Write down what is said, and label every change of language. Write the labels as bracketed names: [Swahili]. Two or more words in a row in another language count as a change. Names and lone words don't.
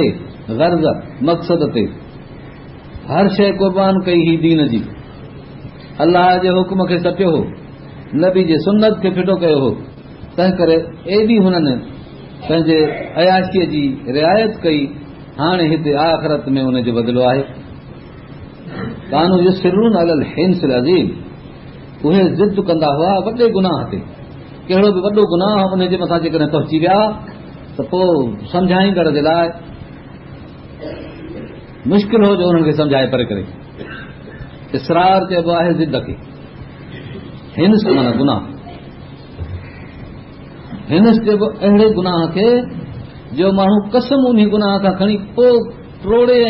[Sindhi] गर्ज़ मक़सद ते हर शइ क़ुर्बान कई ही दीन जी अल्लाह जे हुक्म खे सटियो हो नबी जे सुन्नत खे फिटो कयो हो तंहिं करे एॾी हुननि पंहिंजे अयाशीअ जी रिआयत कई हाणे हिते आख़िरत में हुनजो बदिलो आहे [Arabic] كانوا يصرون على الحنث العظيم [Sindhi] उहे ज़िद कंदा हुआ वॾे गुनाह ते कहिड़ो बि वॾो गुनाह उनजे मथां जेकॾहिं पहुची विया त पोइ सम्झाईंदड़ जे लाइ मुश्किल हो जो उन्हनि खे सम्झाए परे करे इसरार चइबो आहे ज़िद खे हिंस माना गुनाह हिंस चइबो अहिड़े गुनाह खे जो माण्हू कसम उन गुनाह खां खणी पोइ टोड़े ऐं